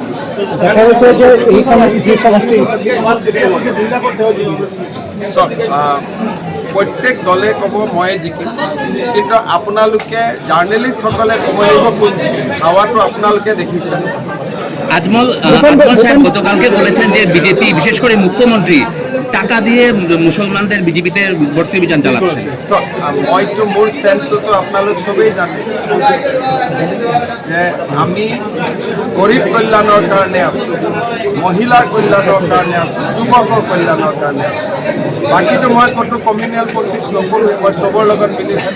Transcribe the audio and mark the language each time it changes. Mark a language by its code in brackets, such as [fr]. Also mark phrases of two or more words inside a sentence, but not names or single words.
[as] দেখা গৈছে যে এই সমষ্টি প্ৰত্যেক দলে ক'ব ময়ে জিকিম, কিন্তু আপোনালোকে জাৰ্নেলিষ্টসকলে ক'ব লাগিব কোন জিকিম। হাৱাটো আপোনালোকে দেখিছে। [bn] আজমল সাহেব গতকালকে বলেছেন যে বিজেপি বিশেষ করে মুখ্যমন্ত্রী টাকা দিয়ে মুসলমানদের বিজেপিতে ভর্তি অভিযান চালাচ্ছে। [as] মইতো মোৰ ষ্টেণ্ডটোতো আপোনালোক চবেই জানে যে আমি গৰীব কল্যাণৰ কাৰণে আছোঁ, মহিলাৰ কল্যাণৰ কাৰণে আছোঁ, যুৱকৰ কল্যাণৰ কাৰণে আছোঁ। বাকীটো মই ক'তো [en] communal politics [as] নকৰোঁ, মই চবৰ লগত মিলি থাকোঁ।